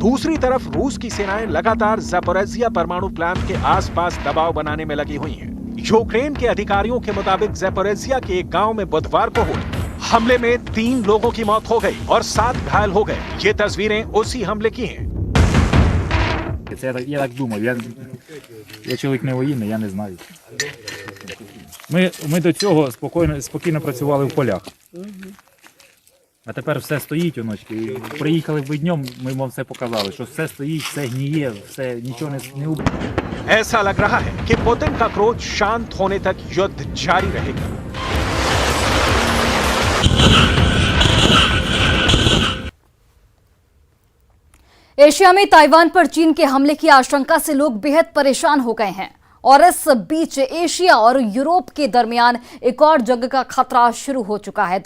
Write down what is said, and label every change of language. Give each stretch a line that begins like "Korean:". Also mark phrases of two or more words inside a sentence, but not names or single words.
Hindi: दूसरी तरफ रूस की सेनाएं लगातार ज़पोरिज़िया परमाणु प्लांट के आसपास दबाव बनाने में लगी हुई हैं। यूक्रेन के अधिकारियों के मुताबिक ज़पोरिज़िया के एक गांव में बुधवार को हुए हमले में 3 लोगों की मौत हो गई और 7 घायल हो गए। ये तस्वीरें उसी हमले की हैं।
Ukrainian: Я так думав, я чоловік не воєнний, я не знаю. Ми до цього спокійно працювали в полях. А тепер все стоїть, оночки. Приїхали б днем, ми вам все показали, що все стоїть, все гніє, все, нічого не убито.
Hindi: ऐसा लग रहा है कि पुतिन का क्रोध शांत होने तक युद्ध जारी रहेगा। एशिया में ताइवान पर चीन के हमले की आशंका से लोग बेहद परेशान हो गए हैं और इस बीच एशिया और यूरोप के दरमियान एक और जंग का खतरा शुरू हो चुका है।